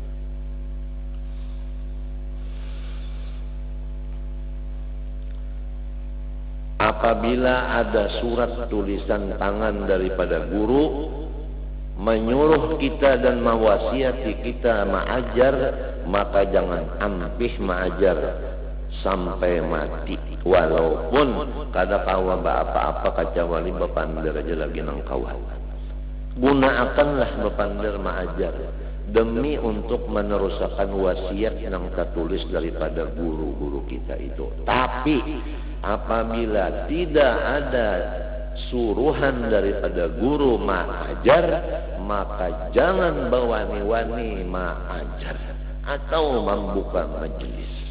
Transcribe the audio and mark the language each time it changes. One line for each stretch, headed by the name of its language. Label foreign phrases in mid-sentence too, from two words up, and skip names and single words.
Indonesian: Apabila ada surat tulisan tangan daripada guru menyuruh kita dan mewasiati kita mengajar, maka jangan ampih mengajar sampai mati.
Banjar: Walaupun kada kawa apa-apa kacawali bepander aja lagi nang kawan.
Indonesian: Gunakanlah bepander mengajar demi untuk meneruskan wasiat yang tertulis daripada guru-guru kita itu. Tapi apabila tidak ada suruhan daripada guru mengajar, maka jangan berwani-wani mengajar atau membuka majelis.